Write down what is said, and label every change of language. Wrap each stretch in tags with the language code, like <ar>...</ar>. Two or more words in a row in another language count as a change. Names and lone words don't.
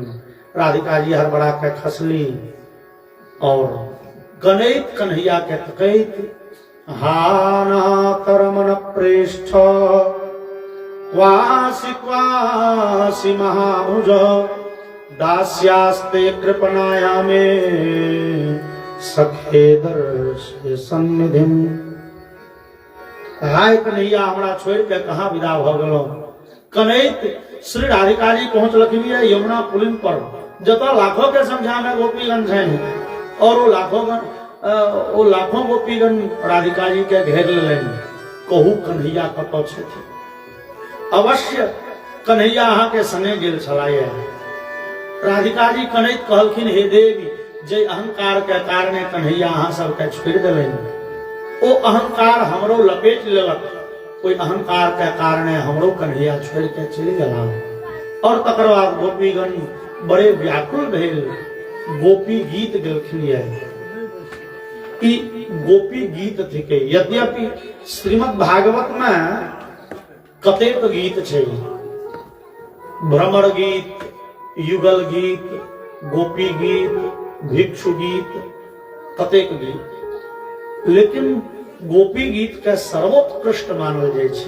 <mai>राधिका जी हड़बड़ा के खसली और गणित कन्हैया के तकैत,</mai> <sa>हाना करमन प्रेष्ठ क्वासी क्वासी महाभुज दास्यास्ते कृपणाया में सखे दर्शे सन्निधिम।</sa> <mai>हाय कन्हैया, हमरा छोड़ के कहाँ विदा भ गेलौ। कनैत श्री राधिका जी पहुंचलखिन यमुना पुलिन पर, जतऽ लाखों के संख्या में गोपीगण छनि। और वो लाखों गोपीगण राधिका जी के घेर लेलनि। कहू कन्हैया कतऽ छथि। अवश्य कन्हैया अहाँ के संगे गेल छलाए। राधिका जी कनैत कहलखिन, हे देवी, जे अहंकार के कारणे कन्हैया अहाँ सबके छोड़ि देलनि, ओ अहंकार हमरो लपेट लेलक। कोई अहंकार के कारणे हमरो कन्हैया छोड़ के चली गला। और तकर बाद गोपीगण बड़े व्याकुल भेल गोपी गीत गेलखिन ये ई गोपी गीत थिके। यद्यपि श्रीमद् भागवत में कतेक गीत छै, भ्रमर गीत, युगल गीत, गोपी गीत, भिक्षु गीत, कतेक गीत, लेकिन गोपी गीत के सर्वोत्कृष्ट मानल जाय छै।</mai>